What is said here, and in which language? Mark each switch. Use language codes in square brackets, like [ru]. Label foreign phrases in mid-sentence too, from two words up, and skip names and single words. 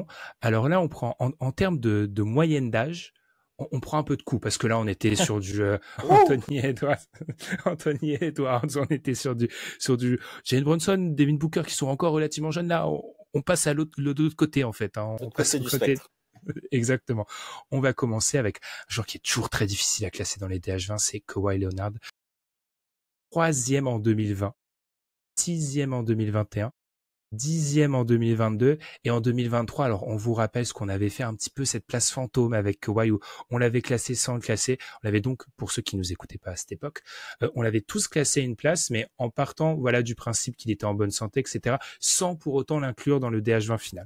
[fr] Alors là, on prend en termes de moyenne d'âge, on prend un peu de coup parce que là, on était sur du Anthony Edwards, Anthony Edwards, on était sur du Jalen Brunson, Devin Booker qui sont encore relativement jeunes. Là, on passe à l'autre côté en fait. Hein. On passe du spectre. Exactement. On va commencer avec un joueur qui est toujours très difficile à classer dans les DH20, c'est Kawhi Leonard. 3e en 2020, 6e en 2021. 10e en 2022 et en 2023. Alors, on vous rappelle ce qu'on avait fait un petit peu cette place fantôme avec Kawhi où on l'avait classé sans le classer. On l'avait donc, pour ceux qui nous écoutaient pas à cette époque, on l'avait tous classé une place, mais en partant, voilà, du principe qu'il était en bonne santé, etc., sans pour autant l'inclure dans le DH20 final.